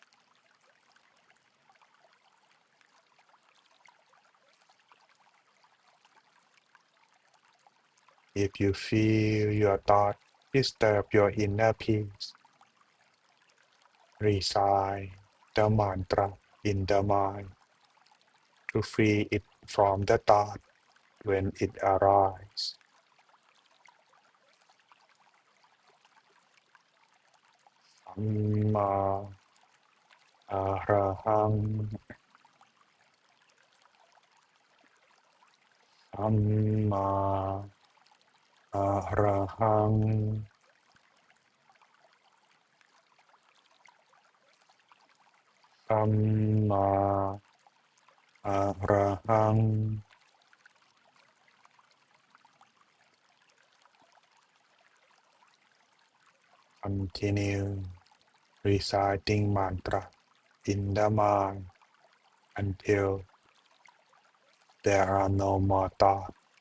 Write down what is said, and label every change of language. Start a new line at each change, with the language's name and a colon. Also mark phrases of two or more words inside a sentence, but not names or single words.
English: If you feel your thought disturb your inner peace, recite the mantra in the mind to free it from the thought when it arises.
Pali: Samma arahang, samma arahang, samma arahang.
English: Continue reciting mantra in the mind until there are no more thoughts.